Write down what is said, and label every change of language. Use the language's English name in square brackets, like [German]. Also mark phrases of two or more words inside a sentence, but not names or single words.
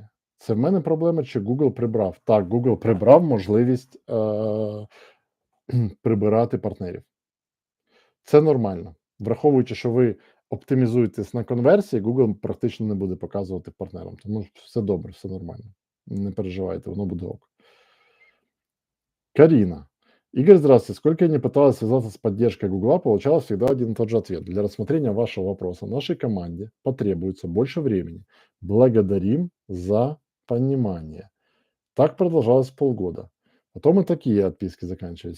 [Ukrainian] Це в мене проблема, чи Google прибрав? Так, Google прибрав можливість прибирати партнерів. Це нормально. Враховуючи, що ви оптимізуєтесь на конверсії, Google практично не буде показувати партнерам. Тому все добре, все нормально. Не переживайте, воно буде ок. Карина. [Russian] Игорь, здравствуйте. Сколько я не пыталась связаться с поддержкой Гугла, получалось всегда один и тот же ответ. Для рассмотрения вашего вопроса нашей команде потребуется больше времени. Благодарим за понимание. Так продолжалось полгода. Потом и такие отписки заканчивались.